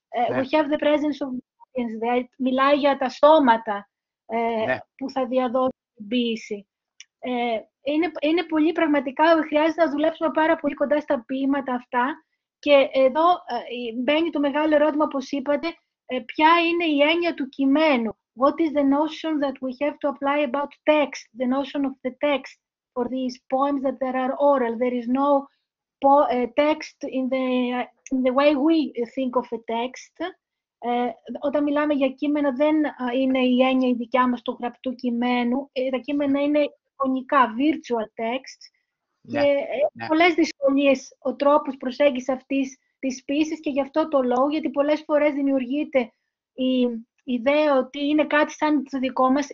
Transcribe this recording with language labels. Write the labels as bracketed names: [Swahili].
[English] We have the presence of audience there. [Greek] Μιλάει για τα στόματα που θα διαδώσουν την ποίηση. Είναι πολύ πραγματικά, χρειάζεται να δουλέψουμε πάρα πολύ κοντά στα ποίηματα αυτά, και εδώ μπαίνει το μεγάλο ερώτημα, όπως είπατε, ποια είναι η έννοια του κειμένου, [English] what is the notion that we have to apply about text, the notion of the text for these poems that there are oral. There is no text in the way we think of a text. [Greek] Όταν μιλάμε για κείμενα δεν είναι η έννοια η δικιά μας του γραπτού κειμένου. Τα κείμενα είναι εικονικά, [English] virtual texts. [Greek] Και πολλές δυσκολίες ο τρόπος προσέγγισης αυτής της ποίησης και γι' αυτό το λόγο, γιατί πολλές φορές δημιουργείται η ιδέα ότι είναι κάτι σαν το δικό μας.